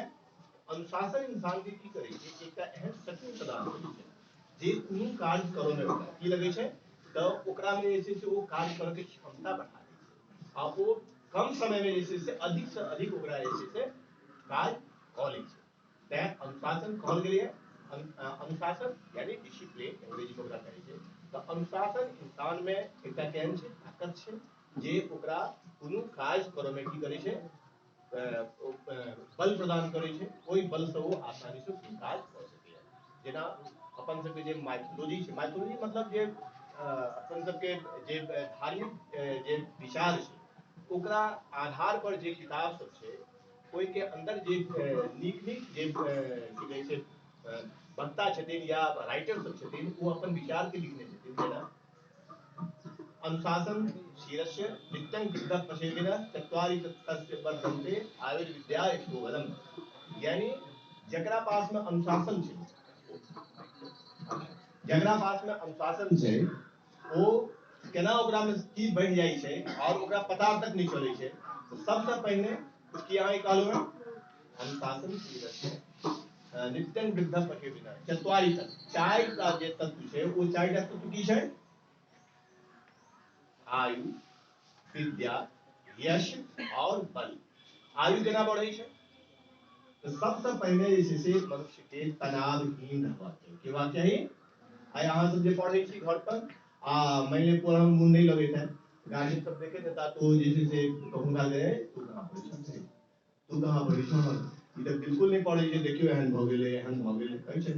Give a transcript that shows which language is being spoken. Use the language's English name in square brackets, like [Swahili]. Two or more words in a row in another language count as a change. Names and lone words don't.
[Maithili] अनुशासन इंसान के की करै छै, एकटा एहन शक्ति प्रदान करै छै जे कोनो कार्य करऽ में ओकरा की लगै छै, तऽ ओकरा में जे छै से ओ कार्य करऽ के क्षमता बढ़ा दै छै आ ओ कम समय में जे छै से अधिक से अधिक ओकरा जे छै से काज कऽ लै छै। तैं अनुशासन कहल गेलै। अनुशासन यानी डिसिप्लिन अंग्रेजी में ओकरा कहै छै। तऽ अनुशासन इंसान में एकटा केहन छै, ताकत छै जे ओकरा कोनो काज करऽ में की करै छै, बल प्रदान करै छै। ओहि बल से वो आसानी से कोई काज कऽ सकैए। जेना अपन सबके जे माइथोलॉजी छै, माइथोलॉजी मतलब जे अपन सबके जे धार्मिक जे विचार छै ओकरा आधार पर जे किताब सब छै ओहिके अंदर जे नीक नीक जे की कहै छै वक्ता छथिन या राइटर सब छथिन, वो अपन विचार के लिखने छथिन। जेना [Sanskrit] अनुशासन शीर्ष्य नित्यं विद्या पशेविना चत्वारि तस्य वर्धन्ते आयुर्विद्या यशोबलम, [Maithili] यानी जकरा पास में अनुशासन छै, जकरा पास में अनुशासन छै ओ केना ओकरा में की बढ़ि जाइ छै और ओकरा पता तक नहीं चलै छै। तो सबसे पहिने कि अहाँ कहलहुँ [Sanskrit] अनुशासन शीर्ष्य नित्यं विद्या पशेविना चत्वारि तत्व, [Maithili] 4टा जे तत्व छै ओ 4टा तत्व की छै, आयु, विद्या, यश और बल। आयु केना बढ़ै छै, तो सबसे पहले जे छै से मनुष्य के तनावहीन रहबाक चाही। कि बात चाही? आइ अहाँ सब जे पढ़ै छी घर पर मानि लिअ पढ़ऽ में मोन नहीं लगैत है, गार्जियन सब देखे देता तो जे छै से कहूँ काल गए तू कहाँ पढ़ै छै, तू कहाँ पढ़ै छ, ई तऽ बिल्कुल नहीं पढ़ै छै, देखियो एहन भऽ गेलै, एहन भऽ गेलै कहै छै।